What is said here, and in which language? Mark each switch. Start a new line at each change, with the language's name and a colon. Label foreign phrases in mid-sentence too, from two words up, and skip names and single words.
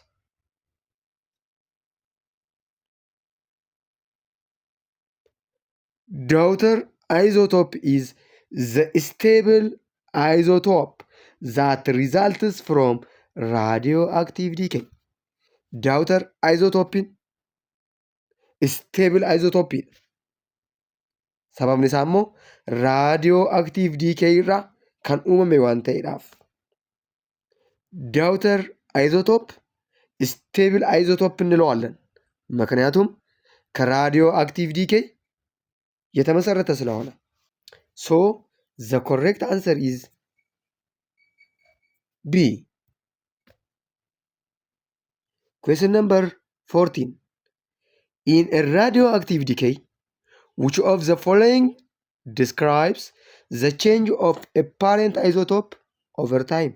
English: Dautghter isotope is the stable isotope that results from radioactive decay.
Oromo: Dautghter isotopin
English: stable isotope.
Oromo: Sababni isaa immoo
English: radioactive decay
Oromo: irraa kan uumame waan ta'eedhaaf.
English: Dautghter isotope stable isotope
Amharic: እንለዋለን ምክንያቱም ከራዲዮአክቲቭ ዲኬይ የተመሰረተ ስለሆነ።
English: So the correct answer is B. Question number 14. In a radioactive decay, which of the following describes the change of a parent isotope over time?